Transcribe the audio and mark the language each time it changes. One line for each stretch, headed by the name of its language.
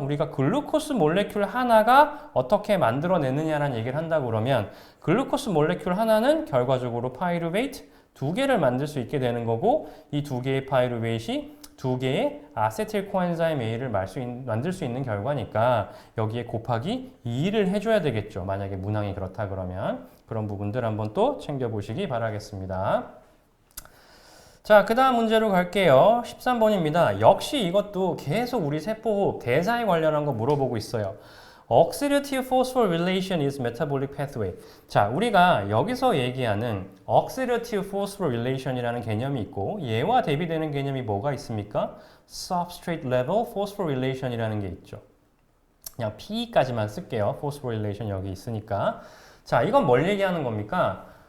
Korean: 우리가 글루코스 몰레큘 하나가 어떻게 만들어내느냐라는 얘기를 한다고 그러면 글루코스 몰레큘 하나는 결과적으로 파이루베이트 2개를 만들 수 있게 되는 거고, 이 2개의 파이루베이트이 2개의 아세틸 코엔자임 A를 만들 수 있는 결과니까 여기에 곱하기 2를 해줘야 되겠죠. 만약에 문항이 그렇다 그러면 그런 부분들 한번 또 챙겨보시기 바라겠습니다. 자, 그 다음 문제로 갈게요. 13번입니다. 역시 이것도 계속 우리 세포호흡, 대사에 관련한 거 물어보고 있어요.
English: Oxidative phosphorylation is metabolic pathway.
Korean: 자, 우리가 여기서 얘기하는 Oxidative phosphorylation이라는 개념이 있고 얘와 대비되는 개념이 뭐가 있습니까? Substrate level phosphorylation이라는 게 있죠. 그냥 P까지만 쓸게요. phosphorylation 여기 있으니까. 자, 이건 뭘 얘기하는 겁니까?